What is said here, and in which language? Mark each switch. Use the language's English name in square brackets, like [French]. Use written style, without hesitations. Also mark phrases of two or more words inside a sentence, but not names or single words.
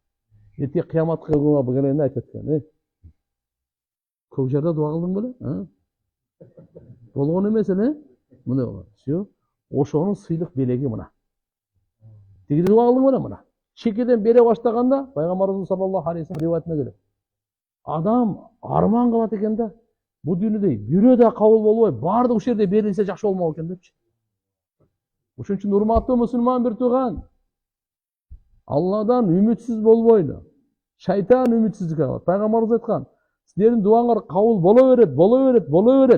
[Kyrgyz] Эртең кыяматка күнгө келгенде айтат экен, көк жерде дуа кылдың беле? Болгон эмес эле? Мына болот. Всё. Ошонун сыйлык белеги мына. Тиги дуа кылдың беле мына. Чекеден бере баштаганда, Пайгамбарыбыз [Arabic] صلى الله عليه وسلم [Kyrgyz] риwayatine келет. Адам арман кылат экен да, бу дүйнөдө бирөө да кабыл болбой, баардык ушул жерде берилсе жакшы болмок экен депчи. Ошон үчүн урматтуу мусулман бир тууган, Алладан үмүтсүз болбойлу. Шайтан үмүтсүздүк алат. Пайгамбарыбыз айткан, силердин дуаңар кабыл боло берет, боло берет, боло берет.